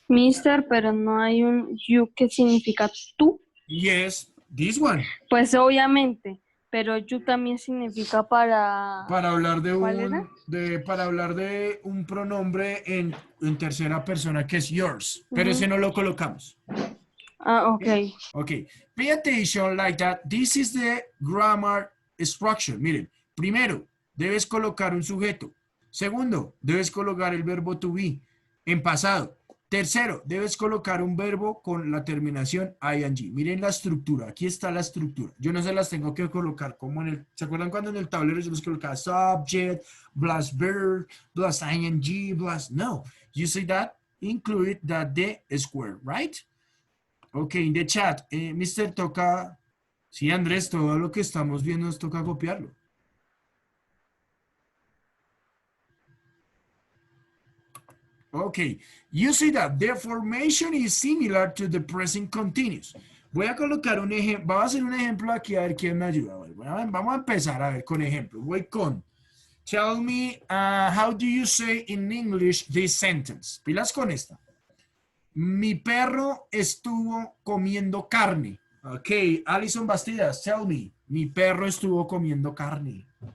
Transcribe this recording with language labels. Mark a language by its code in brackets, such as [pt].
[es] Mister, pero no hay un you que significa tú. [en] yes, this one. [es] Pues obviamente, pero you también significa para... Para hablar de ¿Cuál era? para hablar de un pronombre en tercera persona que es yours. Pero Ujú. ese no lo colocamos. [en] Ah, ok. Okay, pay attention like that. This is the grammar structure. [es] Miren, primero, debes colocar un sujeto. Segundo, debes colocar el verbo to be en pasado. Tercero, debes colocar un verbo con la terminación ing. Miren la estructura. Aquí está la estructura. Yo no se las tengo que colocar como en el... ¿Se acuerdan cuando en el tablero yo los colocaba [en] subject, plus verb, plus ing, plus... No. You see that? Include that the square, right? Ok, in the chat, Mr. [es] Toca, sí, Andrés, todo lo que estamos viendo nos toca copiarlo. [en] Ok, you see that the formation is similar to the present continuous. [es] Voy a colocar un ejemplo, vamos a hacer un ejemplo aquí a ver quién me ayuda. Bueno, vamos a empezar a ver con ejemplo. Voy con, [en] tell me, how do you say in English this sentence? [es] Pilas con esta. Mi perro estuvo comiendo carne. [en] Ok, Alison Bastidas, tell me. [es] Mi perro estuvo comiendo carne.